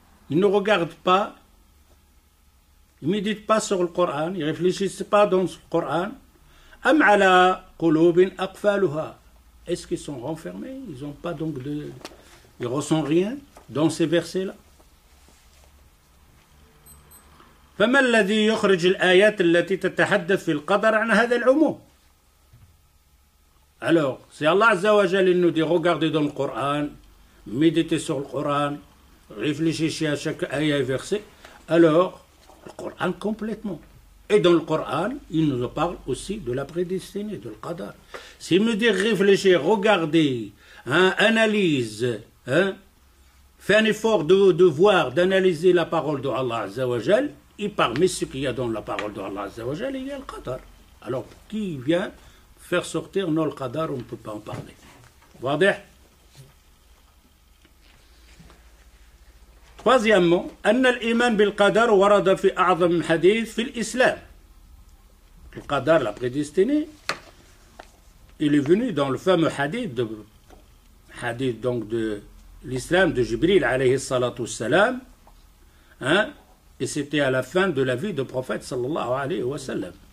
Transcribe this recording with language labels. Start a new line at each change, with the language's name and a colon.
French: Ils ne regardent pas, ils ne méditent pas sur le Coran, ils ne réfléchissent pas dans le Coran.
Arabic: Am ala qulubin aqfaluha.
French: Est-ce qu'ils sont renfermés? Ils n'ont pas donc de. Ils ne ressentent rien dans ces versets-là.
Arabic: فما الذي يخرج الآيات التي تتحدث في القدر عن هذا العموم.
French: Alors, c'est Allah Azza wa Jalla, il nous dit regardez dans le Coran, méditez sur le Coran, réfléchissez à chaque ayat et verset. Alors, le Coran complètement. Et dans le Coran, il nous parle aussi de la prédestinée, de le qadar. S'il me dit réfléchir, regardez, analyse, fais un effort de voir, d'analyser la parole de Allah Azza wa Jalla, et parmi ce qu'il y a dans la parole de Allah Azza wa Jalla, il y a le qadar. Alors, qui vient faire sortir non le qadar, on ne peut pas en parler.
Arabic: واضح?
French: Troisièmement,
Arabic: أن الإيمان بالقدر ورد في أعظم حديث في الإسلام.
French: Le qadar, la prédestinée, il est venu dans le fameux hadith donc de l'islam de Jibril alayhi salatu wassalam, et c'était à la fin de la vie du prophète sallallahu alayhi wa sallam.